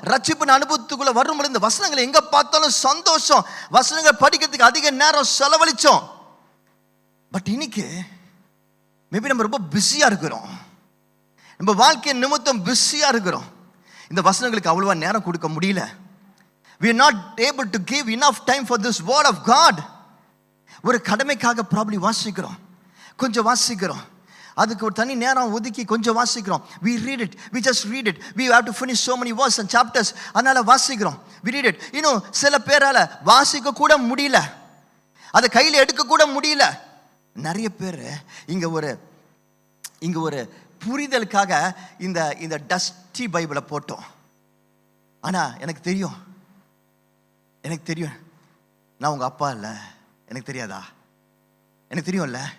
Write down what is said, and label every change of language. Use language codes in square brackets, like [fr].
[ta] ரட்சிப்பின் அனுபவத்துக்குள்ளே வரும்பொழுது இந்த வசனங்களை எங்கே பார்த்தாலும் சந்தோஷம், வசனங்கள் படிக்கிறதுக்கு அதிக நேரம் செலவழித்தோம். பட் இன்னைக்கு மேபி நம்ம ரொம்ப பிஸியாக இருக்கிறோம், நம்ம வாழ்க்கை நிமித்தம் பிஸியாக இருக்கிறோம். இந்த வசனங்களுக்கு அவ்வளவா நேரம் கொடுக்க முடியல. [en] We are not able to give enough time for this word of God. [ta] ஒரு கடமைக்காக ப்ராப்ளி வாசிக்கிறோம், கொஞ்சம் வாசிக்கிறோம், அதுக்கு ஒரு தனி நேரம் ஒதுக்கி கொஞ்சம் வாசிக்கிறோம். [en] we just read it. We have to finish so many verses and chapters. [ta] அதனால வாசிக்கிறோம், [en] we read it. [ta] இன்னும் சில பேரால வாசிக்க கூட முடியல, அதை கையில் எடுக்க கூட முடியல. நிறைய பேர் இங்க ஒரு புரிதலுக்காக இந்த டஸ்டி பைபிளை போட்டோம். ஆனா எனக்கு தெரியும் நான் உங்க அப்பா இல்லை, எனக்கு தெரியாதா? எனக்கு தெரியும்ல.